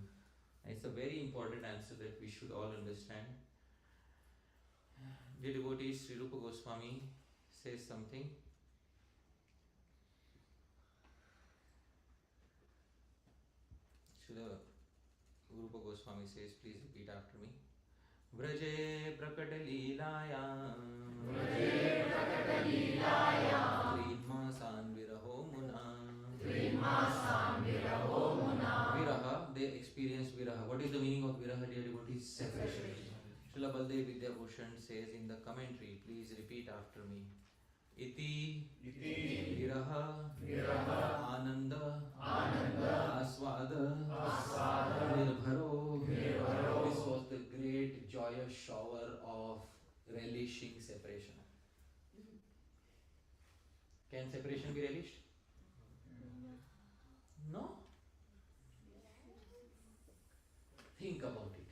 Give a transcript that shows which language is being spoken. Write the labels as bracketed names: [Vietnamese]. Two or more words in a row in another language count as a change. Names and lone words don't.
[English] And it's a very important answer that we should all understand. Dear devotees, Sri Rupa Goswami says something. Srila Rupa Goswami says, please repeat after me. [Sanskrit] Vraje prakadalilaya Tridmasan viraho muna Viraha, [English] they experience viraha. What is the meaning of viraha, dear devotees? Separation. Srila Baldev Vidyabhushan says in the commentary, please repeat after me. [Sanskrit] Iti viraha ananda aswada nirbharo. [English] This was the great joyous shower of relishing separation. Can separation be relished? No? Think about it.